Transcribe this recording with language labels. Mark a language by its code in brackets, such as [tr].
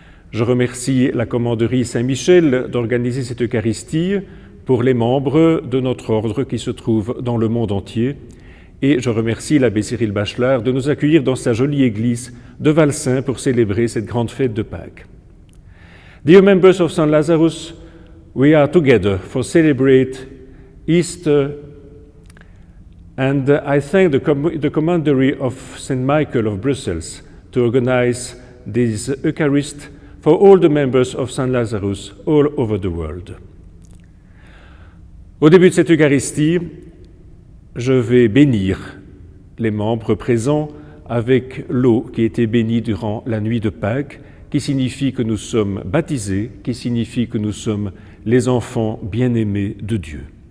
[fr] Je remercie la commanderie Saint-Michel d'organiser cette Eucharistie pour les membres de notre ordre qui se trouvent dans le monde entier. Et je remercie l'abbé Cyril Bachelard de nous accueillir dans sa jolie église de Valsaint pour célébrer cette grande fête de Pâques. [en] Dear members of St. Lazarus, we are together for celebrate Easter, and I thank the commandery of St. Michael of Brussels to organize this Eucharist for all the members of St. Lazarus all over the world. [fr] Au début de cette Eucharistie, je vais bénir les membres présents avec l'eau qui a été bénie durant la nuit de Pâques, qui signifie que nous sommes baptisés, qui signifie que nous sommes les enfants bien-aimés de Dieu.